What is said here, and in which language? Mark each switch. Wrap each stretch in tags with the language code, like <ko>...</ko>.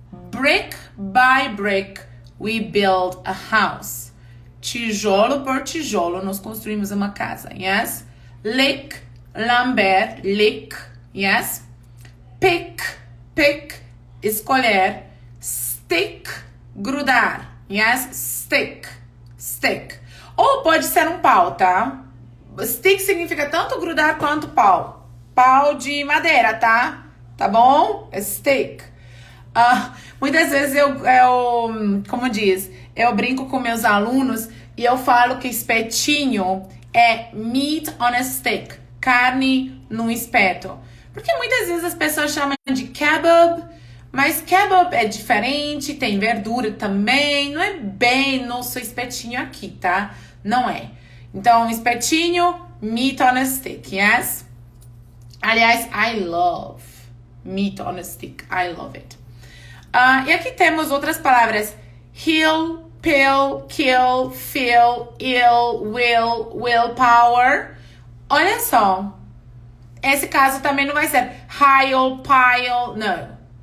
<en>Brick by brick, we build a house.</en> <pt>Tijolo por tijolo, nós construímos uma casa.</pt> <en>Yes? Lick, lamber, lick. Yes? Pick, pick, escolher. Stick, grudar. Yes?</en> <pt>Stick, stick. Ou pode ser um pau, tá? Stick significa tanto grudar quanto pau. Pau de madeira, tá? Tá bom? É stick. Muitas vezes como diz, eu brinco com meus alunos e eu falo que espetinho é</pt> <en>meat on a stick.</en> <pt>Carne num espeto. Porque muitas vezes as pessoas chamam de kebab, mas kebab é diferente, tem verdura também, não é bem nosso espetinho aqui, tá? Não é. Então, espetinho,</pt> <en>meat on a stick, yes? Aliás, I love meat on a stick, I love it.</en> <pt>E aqui temos outras palavras.</pt> <en>Heal, pill, kill, feel, ill, will, willpower.</en> <pt>Olha só. Esse caso também não vai ser heal, pile, não.</pt>